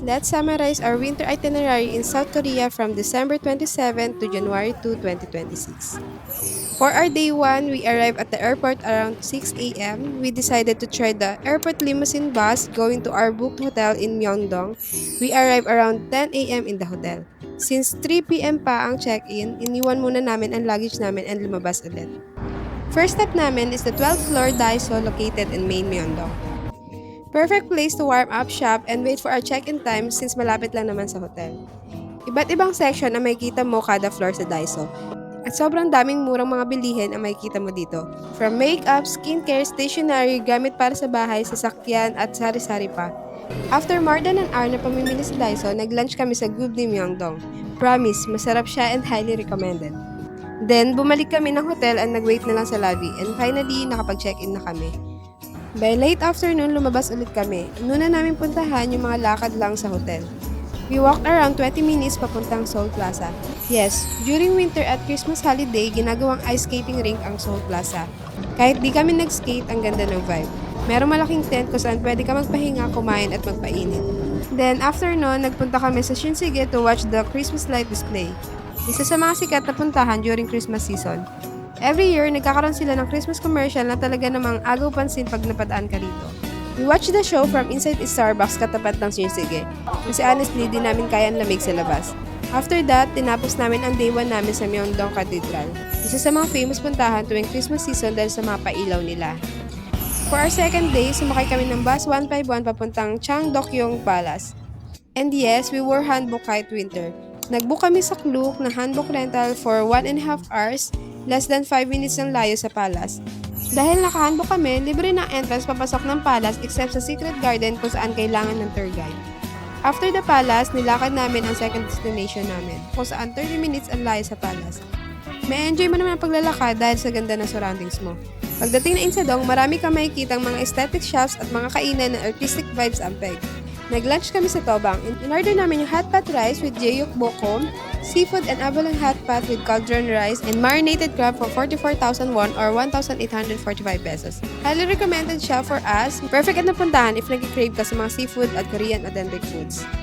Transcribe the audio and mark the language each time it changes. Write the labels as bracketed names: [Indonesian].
[English] Let's summarize our winter itinerary in South Korea from December 27 to January 2, 2026. For our day 1, we arrived at the airport around 6 a.m. We decided to try the airport limousine bus going to our booked hotel in Myeongdong. We arrived around 10 a.m. in the hotel. Since 3 p.m. [Filipino] pa ang check-in, iniwan muna namin ang luggage namin and lumabas ulit. [English] First step namin is the 12th floor Daiso located in main Myeongdong. Perfect place to warm up, shop, and wait for our check-in time [Filipino] since malapit lang naman sa hotel. Iba't ibang section ang makikita mo kada floor sa Daiso. At sobrang daming murang mga bilihin ang makikita mo dito. From makeup, skincare, stationery, gamit para sa bahay, sasakyan, at sari-sari pa. [English] After more than an hour [Filipino] na pamimili sa Daiso, nag-lunch kami sa Gubni Myeongdong. [English] Promise, [Filipino] masarap siya [English] and highly recommended. [Filipino] Then, bumalik kami ng hotel and nag-wait na lang sa lobby. [English] And finally, [Filipino] nakapag-check-in na kami. By late afternoon, lumabas ulit kami. Una namin puntahan yung mga lakad lang sa hotel. [English] We walked around 20 minutes papuntang Seoul Plaza. [Filipino] Yes, during winter at Christmas holiday, ginagawang ice skating rink ang Seoul Plaza. Kahit di kami nag-skate, ang ganda ng vibe. Merong malaking tent kung saan pwede ka magpahinga, kumain at magpainit. [English] Then after nun, [Filipino] nagpunta kami sa [English] Shinsegae to watch the Christmas light display. [Filipino] Isa sa mga sikat na puntahan during Christmas season. [English] Every year, [Filipino] nagkakaroon sila ng Christmas commercial na talaga namang agaw pansin pag napadaan ka rito. [English] We watched the show from inside Starbucks [Filipino] katapat ng Shinsegae. Kasi honestly, di namin kaya ang lamig sa labas. [English] After that, [Filipino] tinapos namin ang day 1 namin sa Myeongdong Cathedral. Isa sa mga famous puntahan tuwing Christmas season dahil sa mga pailaw nila. For our second day, sumakay kami ng bus 151 papuntang Changdeokyeong Palace. [English] And yes, we wore hanbok kahit winter. [Filipino] Nagbook kami sa Klook ng [English] hanbok rental for 1.5 hours, less than 5 minutes ng layo sa palace. [Filipino] Dahil nakahanbok kami, libre na entrance papasok ng palace except sa secret garden kung saan kailangan ng tour guide. After the palace, nilakad namin ang second destination namin, kung saan 30 minutes ang layo sa palace. May enjoy mo naman ang paglalakad dahil sa ganda ng surroundings mo. Pagdating na Insadong, marami kang makikitang mga aesthetic shops at mga kainan na artistic vibes ang peg. Nag-lunch kami sa Tobang. [English] In-order namin yung hot pot rice with jeyuk bokom, seafood and abalone hot pot with cauldron rice, and marinated crab for 44,000 won or 1,845 pesos. Highly recommended siya for us. Perfect at napuntahan if nag-crave ka sa mga seafood at Korean authentic foods.